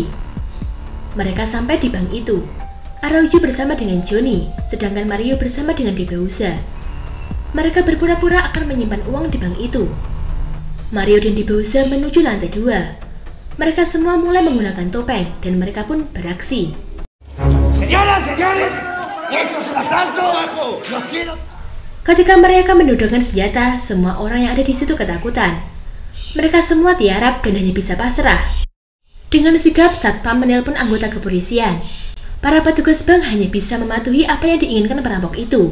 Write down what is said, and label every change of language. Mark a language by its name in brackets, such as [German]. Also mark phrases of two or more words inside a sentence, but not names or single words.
[Indonesian] Mereka sampai di bank itu. Araujo bersama dengan Johnny, sedangkan Mario bersama dengan Debauza. Mereka berpura-pura akan menyimpan uang di bank itu. Mario dan Debauza menuju lantai 2. Mereka semua mulai menggunakan topeng dan mereka pun beraksi. [Spanish] Señoras, señores, esto es un asalto. [Indonesian] Ketika mereka menodongkan senjata, semua orang yang ada di situ ketakutan. Mereka semua tiarap dan hanya bisa pasrah. Dengan sigap, satpam menelpon anggota kepolisian. Para petugas bank hanya bisa mematuhi apa yang diinginkan perampok itu.